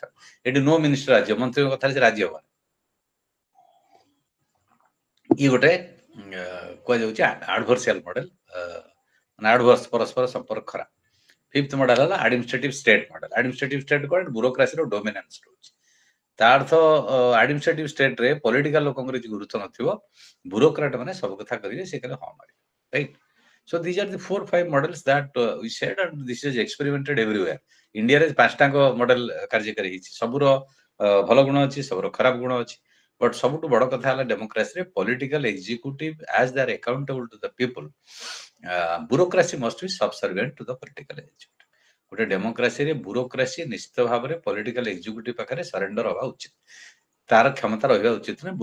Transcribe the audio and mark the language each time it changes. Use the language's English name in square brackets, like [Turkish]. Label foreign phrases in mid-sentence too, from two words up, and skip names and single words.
[Odia] ଏଠି [English] no minister [Odia] ରାଜ୍ୟ, ମନ୍ତ୍ରୀଙ୍କ କଥାରେ ସେ ରାଜି ହବନି। ଇଏ ଗୋଟେ କୁହାଯାଉଛି [English] adversarial model, [Odia] ମାନେ ଆଡଭର୍ସ, ପରସ୍ପର ସମ୍ପର୍କ ଖରାପ। [English] fifth model [Odia] ହେଲା [English] administrative state model. administrative state [Odia] କଣ, ବ୍ୟୁରୋକ୍ରାସିର ଡୋମିନାନ୍ସ ରହୁଛି। ତା ଅର୍ଥ ଆଡମିନିଷ୍ଟ୍ରେଟିଭ ଷ୍ଟେଟ୍ରେ ପଲିଟିକାଲ ଲୋକଙ୍କର କିଛି ଗୁରୁତ୍ୱ ନଥିବ, ବ୍ୟୁରୋକ୍ରାଟ ମାନେ ସବୁ କଥା କରିବେ, ସେ କହିଲେ ହଁ ମାରିବେ, ରାଇଟ୍। [English] So these are the 4-5 models that we said, and this is experimented everywhere. [Odia] ଇଣ୍ଡିଆରେ 5ଟାଙ୍କ ମଡେଲ କାର୍ଯ୍ୟକାରୀ ହେଇଛି, ସବୁର ଭଲ ଗୁଣ ଅଛି, ସବୁର ଖରାପ ଗୁଣ ଅଛି। [English] ବଟ୍ [Odia] ସବୁଠୁ ବଡ କଥା ହେଲା ଡେମୋକ୍ରାସିରେ [English] political executive as they are accountable to the people, bureaucracy must be subservient to the political executive. [Odia] ଗୋଟେ ଡେମୋକ୍ରାସିରେ ବ୍ୟୁରୋକ୍ରାସି ନିଶ୍ଚିତ ଭାବରେ [English] political executive [Odia] ପାଖରେ ସରେଣ୍ଡର ହେବା ଉଚିତ, ତାର କ୍ଷମତା ରହିବା ଉଚିତ ନୁହେଁ।